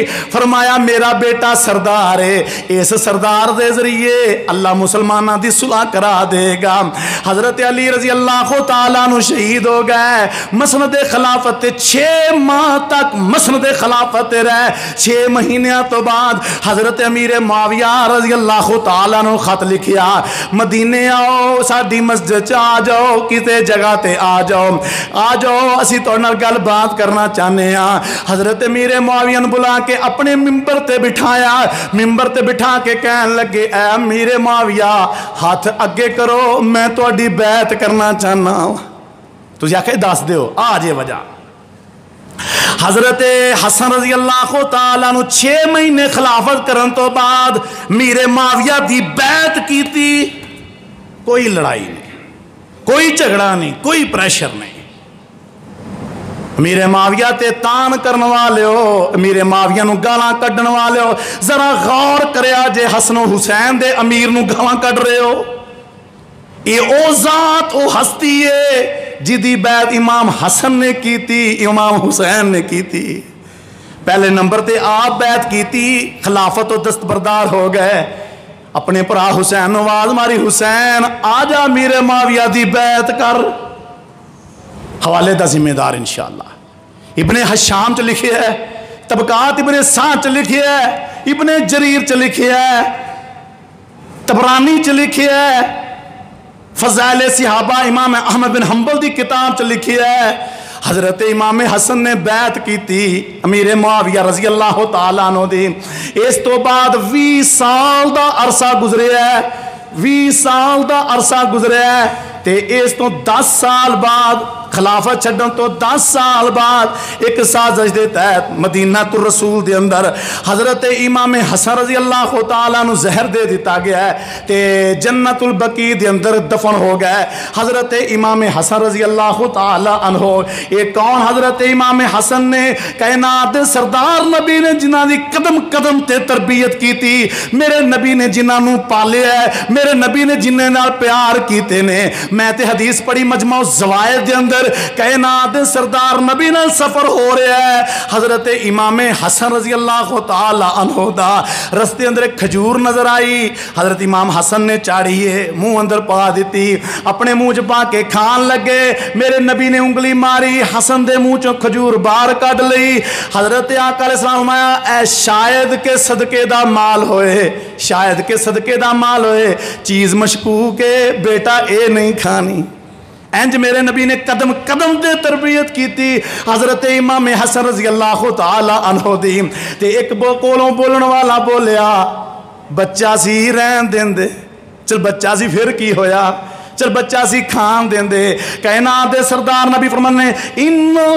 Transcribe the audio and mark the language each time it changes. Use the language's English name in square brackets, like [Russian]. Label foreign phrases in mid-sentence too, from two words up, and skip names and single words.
[Punjabi] فرمایا میرا بیٹا سردار ہے, اس سردار دے ذریعے اللہ مسلمانہ دی صلح کرا دے گا. حضرت علی [Arabic] رضی اللہ تعالیٰ عنہ [Punjabi] شہید ہو گئے. مسند خلافت 6 ماہ تک مسند خلافت رہے. 6 مہینیاں تو بعد حضرت امیر معاویہ [Arabic] رضی اللہ تعالیٰ [Punjabi] نے خط لکھیا, مدینے آؤ, ساڈی مسجد آ جاؤ, کسی جگہ تے آ جاؤ, اسی تو نال گل بات کرنا چاہنے ہاں. حضرت امیر معاویہ نے بلا کے اپنے ممبر تے بٹھایا, ممبر تے بٹھا کے کہن لگے اے امیر معاویہ ہاتھ اگے کرو, میں تہاڈی بیعت کرنا چاہنا. تسی آکھے دس دیو آ جے وجہ. حضرت حسن [Arabic] رضی اللہ تعالیٰ [Punjabi] نے 6 مہینے خلافت کرن تو بعد میرے معاویہ دی بیعت کیتی. کوئی لڑائی نہیں, کوئی جھگڑا نہیں, کوئی پریشر نہیں. میرے معاویہ تے تان کرن والے ہو, میرے معاویہ نو گالاں کڈن والے ہو, ذرا غور کریا جے حسن و حسین دے امیر نو گالاں کڈ رہے ہو. یہ او ذات او ہستی ہے جدی بیعت امام حسن نے کی تھی, امام حسین نے کی تھی. پہلے نمبر تے آپ بیعت کی تھی, خلافت و دستبردار ہو گئے. اپنے پرا حسین نواز ماری, حسین آجا میرے معاویہ دی بیعت کر. حوالے دا ذمہ دار انشاءاللہ ابن حشام چ لکھے ہے طبقات ابن سعد چ لکھیا ہے، ابن جریر چ لکھیا ہے، طبرانی چ لکھیا ہے، فضائل صحابہ امام احمد بن حنبل دی کتاب چ لکھیا ہے، حضرت امام حسن نے بیعت کی تھی امیر معاویہ [Arabic] رضی اللہ تعالیٰ عنہ [Punjabi] دی، اس تو بعد 20 سال دا عرصہ گزریا ہے، 20 سال دا عرصہ گزریا ہے، تے اس تو 10 سال بعد خلافت چھڈن تو 10 سال بعد ایک سازش دے تحت مدینہ الرسول دے اندر حضرت امام حسن [Arabic] رضی اللہ تعالیٰ [Punjabi] نو زہر دے دیتا گیا ہے تے جنت البقیع دے اندر دفن ہو گیا ہے حضرت امام حسن [Arabic] رضی اللہ تعالیٰ عنہ۔ [Punjabi] ایک کون حضرت امام حسن نے کائنات سردار نبی نے جنہاں دی قدم قدم تے تربیت کی تھی، میرے نبی نے جنہاں نو پالے ہے، میرے نبی نے جنہاں نال پیار کیتے نے، میں تے حدیث پڑھی مجمع الزوائد دے اندر کائنات سردار نبی نال سفر ہو رہا ہے، حضرت امام حسن [Arabic] رضی اللہ تعالی عنہ [Punjabi] دا رستے اندر ایک کھجور نظر آئی، حضرت امام حسن نے چاڑی ہے منہ اندر پا دیتی، اپنے منہ چ پا کے کھان لگے، میرے نبی نے انگلی ماری، حسن دے منہ چوں کھجور باہر کڈ لئی، حضرت آقا [Arabic] علیہ السلام [Punjabi] فرمایا اے شاید کے صدقے دا مال ہوئے، شاید کے صدقے دا مال ہوئے، چیز مشکوک ہے بیٹا اے نہیں کھانی۔ انج میرے نبی نے قدم قدم دے تربیت کی تھی حضرت امام حسن [Arabic] رضی اللہ تعالی عنہ [Punjabi] دی، تے ایک کولوں بولن والا بولیا بچہ سی رہن دین دے، چل بچہ سی پھر کی ہویا، چل بچہ سی کھان دین دے، کائنات دے سردار نبی فرمانے ان